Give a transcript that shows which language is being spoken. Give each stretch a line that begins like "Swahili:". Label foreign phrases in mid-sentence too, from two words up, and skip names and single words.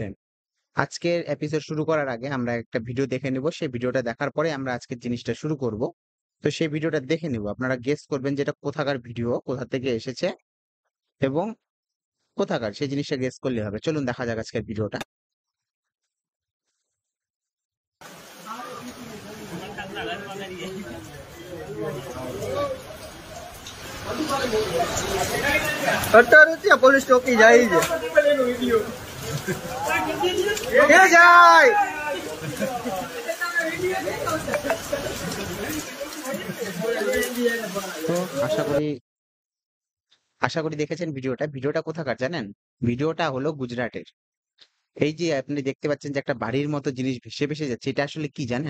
Bangla: আজকের এপিসোড শুরু করার আগে আমরা একটা ভিডিও দেখে নিব। সেই ভিডিওটা দেখার পরে আমরা আজকের জিনিসটা শুরু করব। তো সেই ভিডিওটা দেখে নিব। আপনারা গেস করবেন যে এটা কোথাকার ভিডিও, কোথা থেকে এসেছে এবং কোথাকার সেই জিনিসটা গেস করলে হবে। চলুন দেখা যাক আজকের ভিডিওটা।
Gujarati: અત્યારે ત્યાં પોલીસ ચોકી જાય છે ક્યાં જાય
Bangla: তো আশা করি দেখেছেন ভিডিওটা। ভিডিওটা কোথাকার জানেন? ভিডিওটা হলো গুজরাটের। এই যে আপনি দেখতে পাচ্ছেন যে একটা বাড়ির মতো জিনিস ভেসে ভেসে যাচ্ছে, এটা আসলে কি জানেন?